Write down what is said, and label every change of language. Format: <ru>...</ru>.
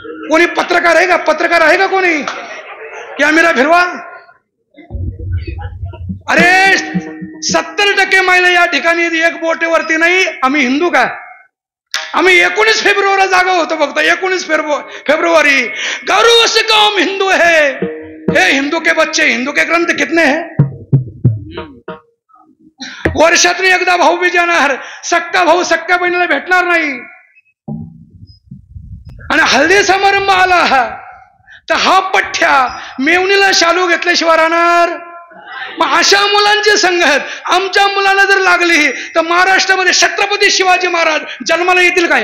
<mr>कोणी पत्रकार आहे का? पत्रकार आहे का कोणी? कॅमेरा फिरवा. अरे 70% महिला या ठिकाणी एक बोटेवरती नाही. आम्ही हिंदू का? आम्ही 19 फेब्रुवारीला जागा होतो फक्त.</mr> <hi>19 फेब्रुवारी. गौरव से कौम हिंदू है. हे हिंदू के बच्चे, हिंदू के ग्रंथ कितने हैं?</hi> <mr>वर्षातून एकदा भाऊबीज येणार. सक्का भाऊ सक्का बहिणीला भेटणार नाही. आणि हल्दी समारंभ आला तर हा पठ्ठ्या मेवणीला शालू घेतल्याशिवाय राहणार. मग अशा मुलांची संगत आमच्या मुलांना जर लागली तर महाराष्ट्रामध्ये छत्रपती शिवाजी महाराज जन्माला येतील काय?</mr>